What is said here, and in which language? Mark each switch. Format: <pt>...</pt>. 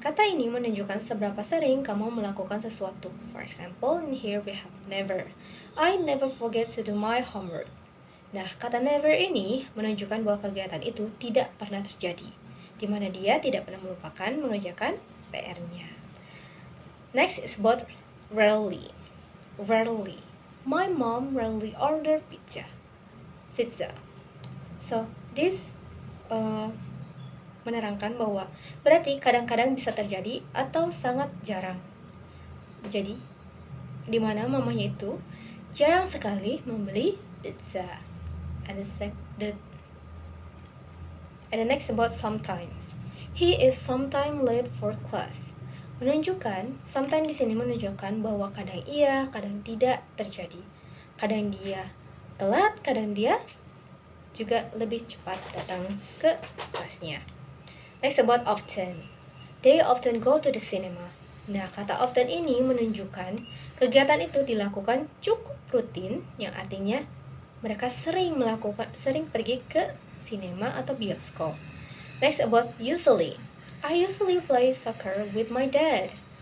<id>Kata ini menunjukkan seberapa sering kamu melakukan sesuatu.</id> <en>For example, in here we have never. I never forget to do my homework.</en> <id>Nah, kata never ini menunjukkan bahwa kegiatan itu tidak pernah terjadi, di mana dia tidak pernah melupakan mengerjakan PR-nya.</id> <en>Next is about rarely. Rarely. My mom rarely order pizza.</en> <id>So, this menerangkan bahwa berarti kadang-kadang bisa terjadi atau sangat jarang. Jadi, di mana mamanya itu jarang sekali membeli pizza.</id> <en>And the next about sometimes. He is sometimes late for class.</en> <id>Menunjukkan, sometimes di sini menunjukkan bahwa kadang iya, kadang tidak terjadi. Kadang dia telat, kadang dia juga lebih cepat datang ke kelasnya.</id> <en>Next about often. They often go to the cinema.</en> <id>Nah, kata often ini menunjukkan kegiatan itu dilakukan cukup rutin, yang artinya mereka sering pergi ke sinema atau bioskop.</id> <en>Next about usually. I usually play soccer with my dad.</en>